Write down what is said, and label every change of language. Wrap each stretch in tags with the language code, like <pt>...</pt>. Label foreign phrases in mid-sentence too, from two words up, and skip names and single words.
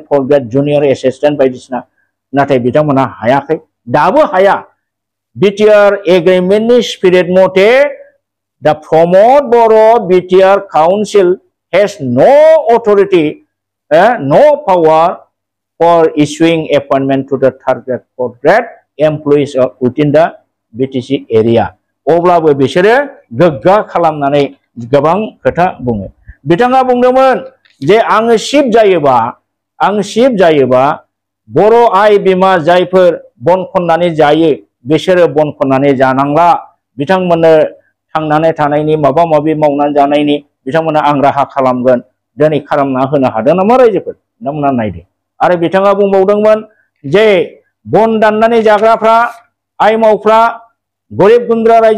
<en>fourth grade junior assistant</en> <brx>बायदिसिना नाथाय बिथांमोना हायाखै दाबो हाया बिटिआर एग्रीमेन्टनि स्पिरिट मथे दा प्रमद बर' बिटिआर काउन्सिल</brx> <en>has no authority no power for issuing appointment to the third grade fourth grade employees within the BTC area</en> <brx>अब्लाबो बिसोरो गोग्गा खालामनानै गोबां खोथा बुङो बिथाङा बुंदोंमोन जे आङो चिफ जायोबा बर' आइ बिमा जायफोर बन खननानै जायो बिसोरो बन खननानै जानांला बिथांमोननो थांनानै थानायनि माबा माबि मावनानै जानायनि बिथांमोना आं राहा खालामगोन दिनै खालामना होनो हादों नामा रायजोफोर नोंथांमोना नायदो आरो बिथाङा बुंबावदोंमोन जे बन दाननानै जाग्राफ्रा आइमावफ्रा गरिब गुन्द्रा रायजो</brx>